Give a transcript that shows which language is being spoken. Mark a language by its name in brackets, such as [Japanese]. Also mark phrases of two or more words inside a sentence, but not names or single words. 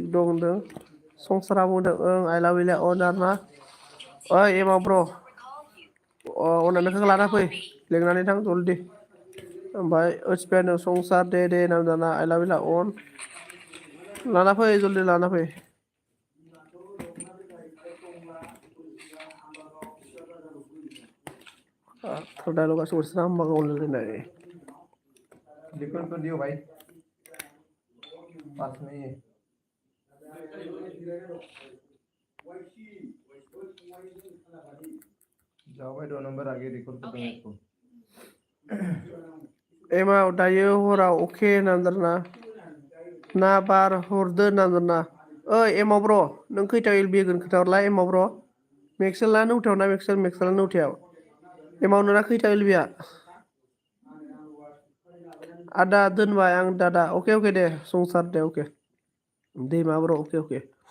[Bodo] दं होनदों संसारा बुंदों ओं आइला उइला अन आरोना ओइ एमाव ब्र अनामिकाखौ लाना फै लेंनानै थां जलदि ओमफ्राय ओत्सबियानो संसार दे नांजाना आइला उइला अन लाना फै जलदि लाना फै डायलगा सोरसा होनबाय [Hindi] लिखो कर दियो भाई पास में ही जाओ भाई 2 नंबर आगे रिकॉर्ड कर दूंगा इसको [Bodo] एमाव दायो हराव अके नांदोंना ना बार हरदो नांदोंना ओइ एमाव ब्र नों खैथायाव एलबि होगोन खोन्थाहरलाय एमाव ब्र मेक्सेला नौथायाव ना मेक्सेला नौथायाव एमाव नोंना खैथायाव एलबिया आदा दोनबाय आं दादा अके दे संसार दे अके दैमा ब्र अके